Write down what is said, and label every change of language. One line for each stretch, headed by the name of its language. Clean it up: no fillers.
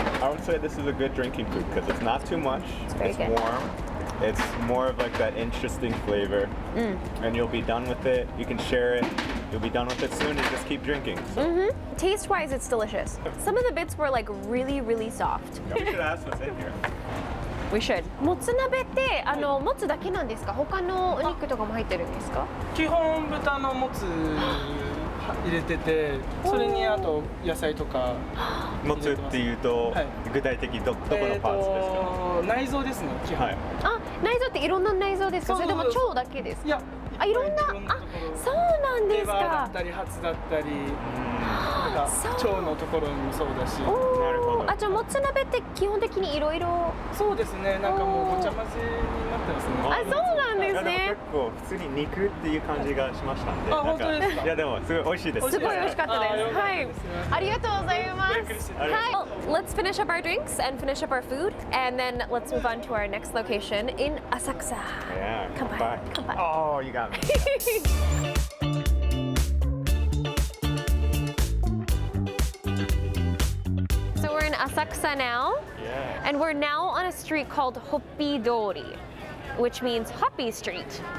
English: I would say this is a good drinking food because it's not too much. It's good. Warm. It's more of like that interesting flavor, and you'll be done with it. You can share it. You'll be done with it soon and just keep drinking. So. Taste-wise, it's delicious. Some of the bits were like really, really soft. We should ask what's in here. We should.
Japanese: もつ鍋ってもつだけなんですか？他のお肉とかも入ってるんですか？基本豚のもつ入れてて、それにあと野菜とかもつっていうと、具体的どこのパーツですか？内臓ですね、基本。あ、内臓っていろんな内臓ですか？それとも腸だけですか？いや、いろんな、そうなんですか。レバーだったりハツだったり、腸のところもそうだし。なるほど。じゃあもつ鍋って基本的にいろいろ。そうですね。なんかもうごちゃ混ぜになってますね。そうなんですね。結構普通に肉っていう感じがしましたんで。本当ですか？いやでもすごい美味しいです。すごい美味しかったです。はい。ありがとうございます。はい。
English: Let's finish up our drinks and finish up our food, and then let's move on to our next location in Asakusa. Yeah. Kampai. Oh, you got me. So we're in Asakusa now, and we're now on a street called Hoppy Dori, which means Hoppy Street.